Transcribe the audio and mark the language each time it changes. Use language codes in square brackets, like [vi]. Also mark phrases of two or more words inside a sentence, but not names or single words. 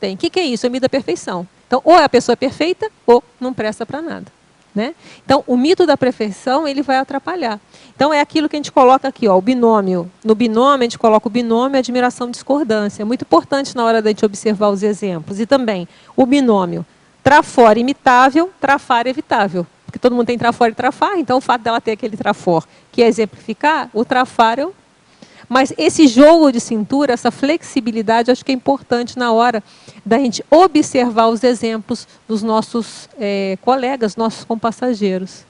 [pt] O que é isso? É o mito da perfeição. Então, ou a pessoa é perfeita, ou não presta para nada. Né? Então, o mito da perfeição, ele vai atrapalhar. Então, é aquilo que a gente coloca aqui, ó, o binômio. No binômio, a gente coloca o binômio, admiração, discordância. É muito importante na hora da gente observar os exemplos. E também, o binômio, trafor imitável, trafar evitável. Porque todo mundo tem trafor e trafar, então o fato dela ter aquele trafor que é exemplificar, o trafar é o... Mas esse jogo de cintura, essa flexibilidade, acho que é importante na hora da gente observar os exemplos dos nossos colegas, nossos compassageiros.